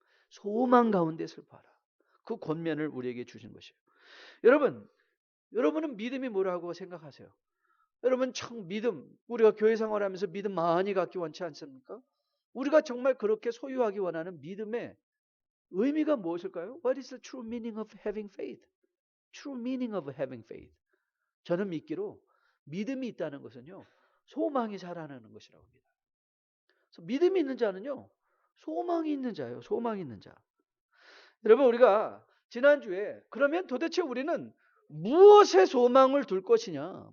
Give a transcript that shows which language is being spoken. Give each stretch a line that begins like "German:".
Korean: 소망 가운데 슬퍼하라. 그 권면을 우리에게 주신 것이에요. 여러분은 믿음이 뭐라고 생각하세요? 여러분 참 우리가 교회 생활하면서 믿음 많이 갖기 원치 않습니까? 우리가 정말 그렇게 소유하기 원하는 믿음의 의미가 무엇일까요?
English: What is the true meaning of having faith? True meaning of having faith.
Korean: 저는 믿기로 믿음이 있다는 것은요. 소망이 자라나는 것이라고 합니다. 그래서 믿음이 있는 자는요. 소망이 있는 자예요. 소망이 있는 자. 여러분 우리가 지난주에 그러면 도대체 우리는 무엇에 소망을 둘 것이냐?